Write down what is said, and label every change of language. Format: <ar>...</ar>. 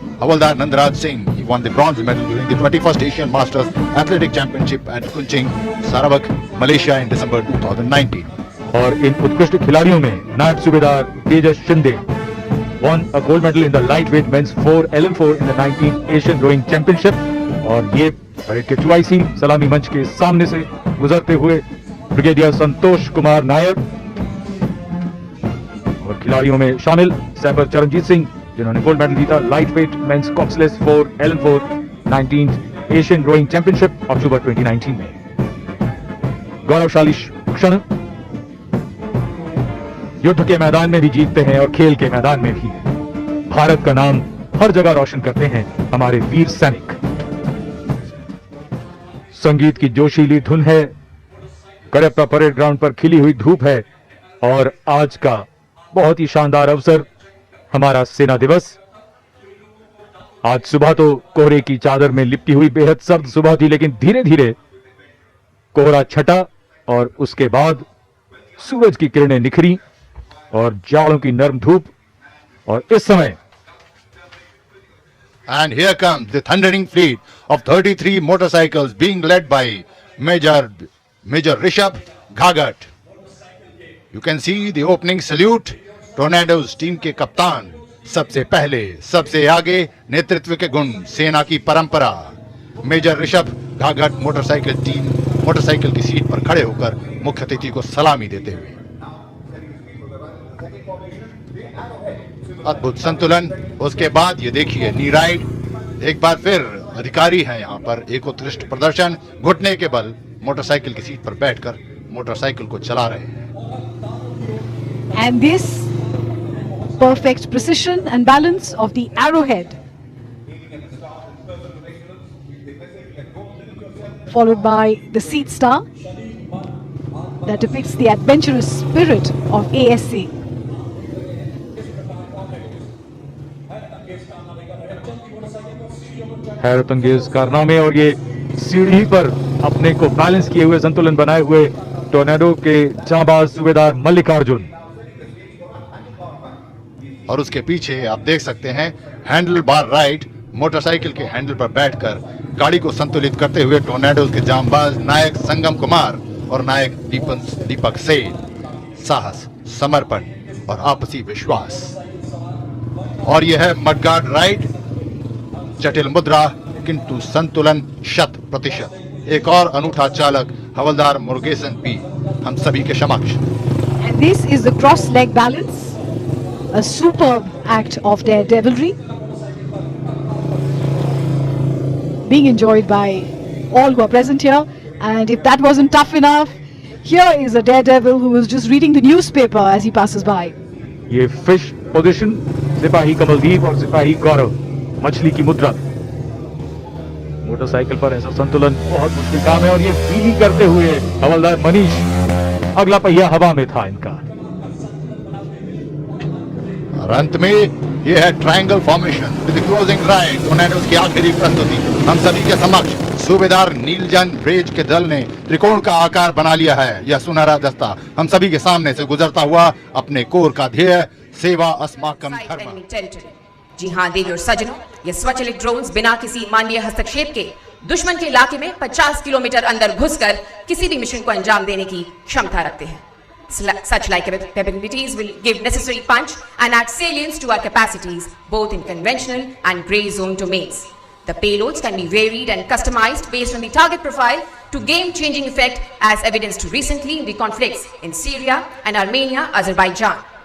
<en>Havaldar Nandaraj Singh, he won the bronze medal during the 21st Asian Masters Athletic Championship at Kunching, Sarawak, Malaysia in December 2019.</en> <hi>और इन उत्कृष्ट खिलाड़ियों में नायब सूबेदार</hi> <en>Tejas Shinde won a gold medal in the lightweight men's 4LM4 in the 19th Asian Rowing Championship।</en> <hi>और ये parade के 84 सलामी मंच के सामने से गुजरते हुए ब्रिगेडियर संतोष कुमार नायर और खिलाड़ियों में शामिल सैपर चरणजीत सिंह, जिन्होंने गोल्ड मेडल जीता lightweight men's coxless 4LM4 19th Asian rowing championship अक्टूबर 2019 में। गौरवशाली क्षण युद्ध के मैदान में भी जीतते हैं और खेल के मैदान में भी। भारत का नाम हर जगह रोशन करते हैं हमारे वीर सैनिक। संगीत की जोशीली धुन है, करियप्पा परेड ग्राउंड पर खिली हुई धूप है और आज का बहुत ही शानदार अवसर हमारा सेना दिवस। आज सुबह तो कोहरे की चादर में लिपटी हुई बेहद सर्द सुबह थी, लेकिन धीरे धीरे कोहरा छटा और उसके बाद सूरज की किरणें निखरी और जाड़ों की नर्म धूप, और इस समय</hi> <en>And here comes the thundering fleet of 33 motorcycles being led by Major Rishabh Ghagat. You can see the opening salute.</en> <hi>Tornadoes team के कप्तान सबसे पहले, सबसे आगे, नेतृत्व के गुण, सेना की परंपरा। मेजर ऋषभ घाघट मोटरसाइकिल की सीट पर खड़े होकर मुख्य अतिथि को सलामी देते हुए। अद्भुत संतुलन। उसके बाद ये देखिए नी राइड। एक बार फिर अधिकारी हैं यहाँ पर। एक उत्कृष्ट प्रदर्शन, घुटने के बल मोटरसाइकिल की सीट पर बैठकर मोटरसाइकिल को चला रहे हैं।</hi> <en>And this perfect precision and balance of the arrowhead, followed by the seat star that depicts the adventurous spirit of ASA.</en> <hi>हैरत अंगेज कारनामे, और ये सीढ़ी पर अपने को बैलेंस किए हुए, संतुलन बनाए हुए टोर्नेडो के जांबाज सूबेदार मल्लिकार्जुन। और उसके पीछे आप देख सकते हैं हैंडल बार राइड, मोटरसाइकिल के हैंडल पर बैठकर गाड़ी को संतुलित करते हुए टोर्नेडोज के जांबाज नायक संगम कुमार और नायक दीपक सेन। साहस, समर्पण और आपसी विश्वास। और यह है मडगार्ड राइड, जटिल मुद्रा किंतु संतुलन 100%। एक और अनूठा चालक हवलदार मुरुगेसन पी हम सभी के समक्ष।</hi> <en>And this is the cross leg balance, a superb act of daredevilry, being enjoyed by all who are present here. And if that wasn't tough enough, here is a daredevil who was just reading the newspaper as he passes by.</en> <hi>ये fish position, सिपाही कमलदीप और सिपाही गौरव, मछली की मुद्रा। Motorcycle पर ऐसा संतुलन बहुत मुश्किल काम है, और ये व्हीली करते हुए हवलदार मनीष, अगला पहिया हवा में था इनका। और अंत में ये है triangle formation with closing ride, tornadoes की आखिरी प्रस्तुति हम सभी के समक्ष। सूबेदार नीलजन ब्रेज के दल ने त्रिकोण का आकार बना लिया है। यह सुनहरा दस्ता हम सभी के सामने से गुजरता हुआ अपने कोर का ध्येय, सेवा अस्माकम धर्म। जी हाँ देवी और सज्जनों, ये स्वचालित ड्रोन्स बिना किसी मानवीय हस्तक्षेप के दुश्मन के इलाके में 50 किलोमीटर अंदर घुसकर किसी भी मिशन को अंजाम देने की क्षमता रखते हैं।</hi> <en>Such like capabilities will give necessary punch and add salience to our capacities, both in conventional and grey zone domains. The payloads can be varied and customized based on the target profile to game-changing effect, as evidenced recently in the conflicts in Syria and Armenia, Azerbaijan.</en>